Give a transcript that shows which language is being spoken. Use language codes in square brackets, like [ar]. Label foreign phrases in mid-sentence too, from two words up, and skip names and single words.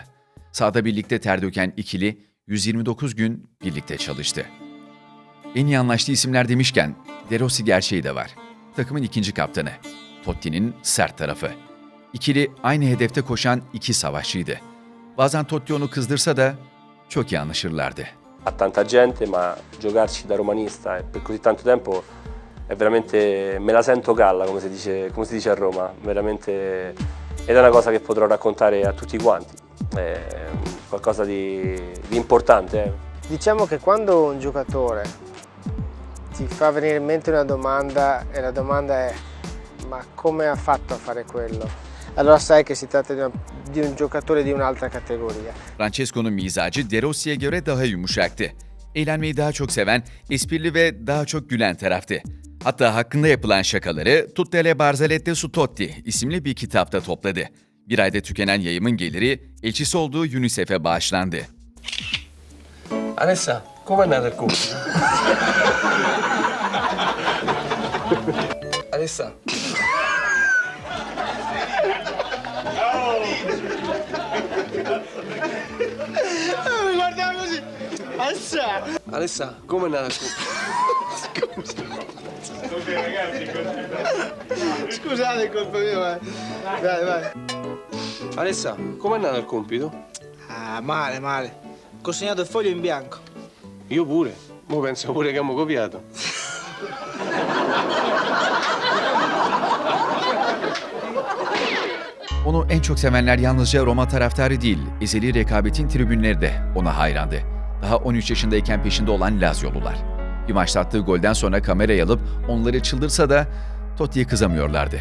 [tr] Sahada birlikte ter döken ikili 129 gün birlikte çalıştı. En iyi anlaştığı isimler demişken De Rossi gerçeği de var. Takımın ikinci kaptanı. Totti'nin sert tarafı. İkili aynı hedefte koşan iki savaşçıydı. Bazen Totti onu kızdırsa da çok iyi anlaşırlardı. [it] A tanta gente, ma giocarci da romanista e per così tanto tempo è veramente me la sento galla, come si dice a Roma, veramente ed è una cosa che potrò raccontare a tutti quanti. È qualcosa di importante. Diciamo che quando un giocatore ti fa venire in mente una domanda e la domanda è ma come ha fatto a fare quello? Allora sai che si tratta di un giocatore di un'altra categoria. [tr] Francesco'nun mizacı De Rossi'ye göre daha yumuşaktı. Eğlenmeyi daha çok seven, esprili ve daha çok gülen taraftı. Hatta hakkında yapılan şakaları [it] Tutte le barzellette su Totti [tr] isimli bir kitapta topladı. Bir ayda tükenen yayımın geliri elçisi olduğu UNICEF'e bağışlandı. [it] Alessa, come è nata il compito? Alessa. Guardiamo così. Assa! Alessa, come è nata il compito? Scusate, è colpa mia, vai, vai. Alessa, come è nata il compito? Ah, male, male. Consegnato il foglio in bianco. Io pure. Mo penso pure che abbiamo copiato. [tr] Onu en çok sevenler yalnızca Roma taraftarı değil, ezeli rekabetin tribünleri de ona hayrandı. Daha 13 yaşındayken peşinde olan Laziolular. Bir maçta attığı golden sonra kameraya alıp onları çıldırsa da Totti'ye kızamıyorlardı.